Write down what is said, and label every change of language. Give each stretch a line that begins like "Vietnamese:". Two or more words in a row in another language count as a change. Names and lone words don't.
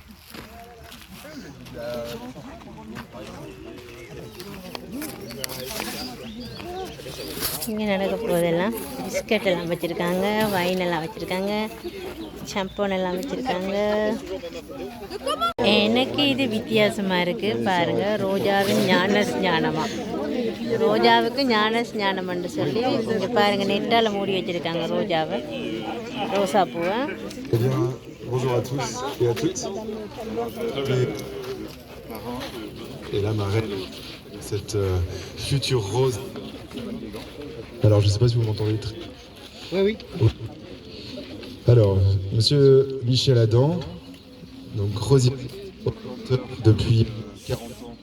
Tamil: இங்கே நடக்க போதெல்லாம் பிஸ்கட் எல்லாம் வச்சுருக்காங்க வைன் எல்லாம் வச்சுருக்காங்க சம்போன் எல்லாம் வச்சுருக்காங்க எனக்கு இது வித்தியாசமாக இருக்குது பாருங்கள் ரோஜாவின் ஞானமா ரோஜாவுக்கு ஞானம்னு சொல்லி இங்கே பாருங்கள் நெட்டால் மூடி வச்சுருக்காங்க ரோஜாவை ரோசா பூவை
French: Bonjour à tous et à toutes. Et là, ma reine, cette future rose. Alors, je ne sais pas si vous m'entendez. Oui. Alors, monsieur Michel Adam, donc rosier depuis 40 ans.